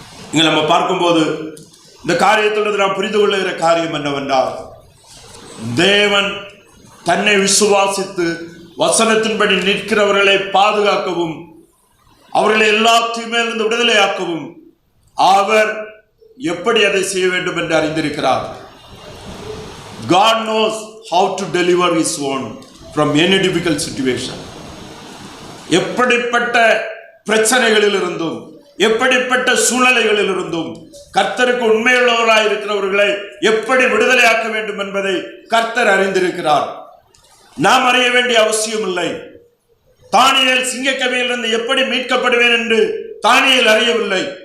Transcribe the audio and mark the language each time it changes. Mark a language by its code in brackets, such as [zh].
[ta] இங்கே நம்ம பார்க்கும்போது இந்த காரியத்திலிருந்து நாம் புரிந்து கொள்ளுகிற காரியம் என்னவென்றால், தேவன் தன்னை விசுவாசித்து வசனத்தின்படி நிற்கிறவர்களை பாதுகாக்கவும் அவர்களை எல்லா தீமையிலிருந்து விடுதலையாக்கவும் அவர் எப்படி அதை செய்ய வேண்டும் என்று அறிந்திருக்கிறார். [en] God knows how to deliver his own from any difficult situation. [ta] எப்படிப்பட்ட பிரச்சனைகளில் இருந்தும் எப்படிப்பட்ட சூழ்நிலைகளில் இருந்தும் கர்த்தருக்கு உண்மையுள்ளவராய் இருக்கிறவர்களை எப்படி விடுதலையாக்க வேண்டும் என்பதை கர்த்தர் அறிந்திருக்கிறார். நாம் அறிய வேண்டிய அவசியம் இல்லை. தானியேல் சிங்கக்கவியிலிருந்து எப்படி மீட்கப்படுவேன் என்று தானியேல் அறியவில்லை.